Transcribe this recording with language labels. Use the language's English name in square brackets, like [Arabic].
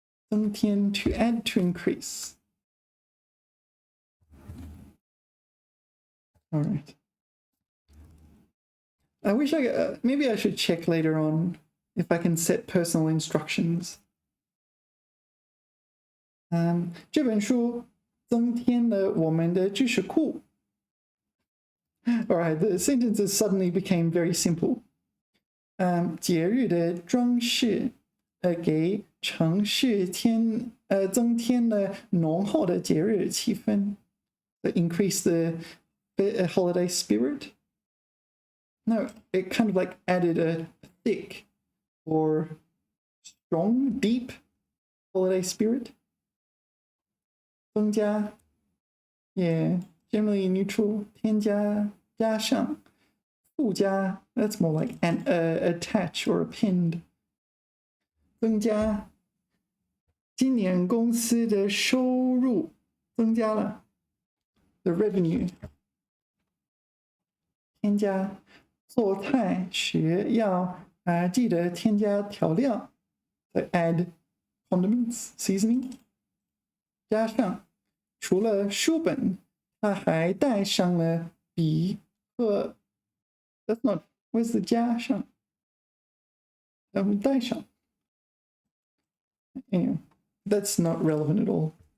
[English] To add, to increase. All right. I wish maybe I should check later on if I can set personal instructions. [Chinese] 这本书增添了我们的知识库. [English] All right, the sentences suddenly became very simple. [Chinese] 节日的装饰给城市增添了浓厚的节日气氛. [English] Increase the holiday spirit. No, it kind of like added a thick or strong, deep holiday spirit. 增加 yeah, generally neutral. [Chinese] 添加加上附加 [English] that's more like an attach or append. [Chinese] 增加今年公司的收入增加了 [English] the revenue. [Chinese] 添加做菜时要记得添加调料 [English] so add condiments, seasoning. [Chinese] 加上除了书本他还带上了笔和 [English] that's not where's the 加上 带上 anyway that's not relevant at all.